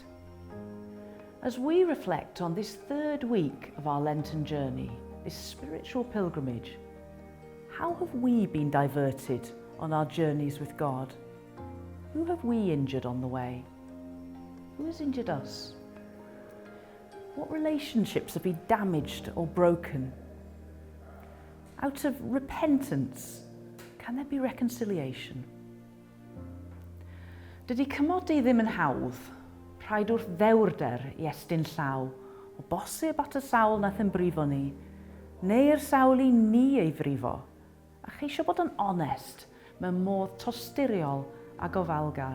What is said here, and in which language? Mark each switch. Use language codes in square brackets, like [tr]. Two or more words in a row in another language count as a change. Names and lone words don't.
[en] As we reflect on this third week of our Lenten journey, this spiritual pilgrimage, how have we been diverted on our journeys with God? Who have we injured on the way? Who has injured us? What relationships have been damaged or broken? Out of repentance, can there be reconciliation? [cy] Dydy cymodi ddim yn hawdd, rhaid wrth ddewrder I estyn llaw, o bosib at y sawl nath yn brifo ni, neu'r sawl I ni ei frifo, a cheisio bod yn onest mewn modd tosturiol a gofalgar.